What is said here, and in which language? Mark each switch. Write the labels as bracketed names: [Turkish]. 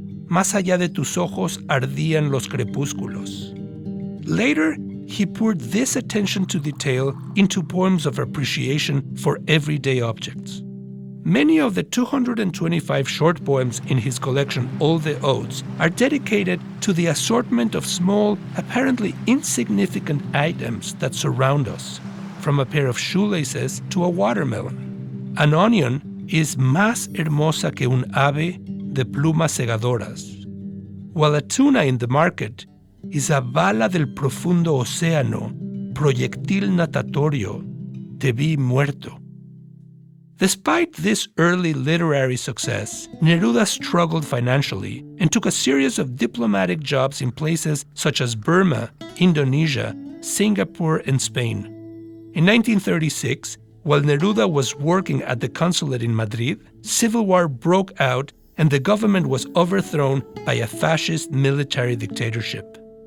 [Spanish] Más allá de tus ojos ardían los crepúsculos. [English] Later, he poured this attention to detail into poems of appreciation for everyday objects. Many of the 225 short poems in his collection, All the Odes, are dedicated to the assortment of small, apparently insignificant items that surround us, from a pair of shoelaces to a watermelon. An onion is [Spanish] más hermosa que un ave de plumas segadoras, [English] while a tuna in the market is a [Spanish] bala del profundo océano, proyectil natatorio, te vi muerto. [English] Despite this early literary success, Neruda struggled financially and took a series of diplomatic jobs in places such as Burma, Indonesia, Singapore, and Spain. In 1936, while Neruda was working at the consulate in Madrid, civil war broke out and the government was overthrown by a fascist military dictatorship.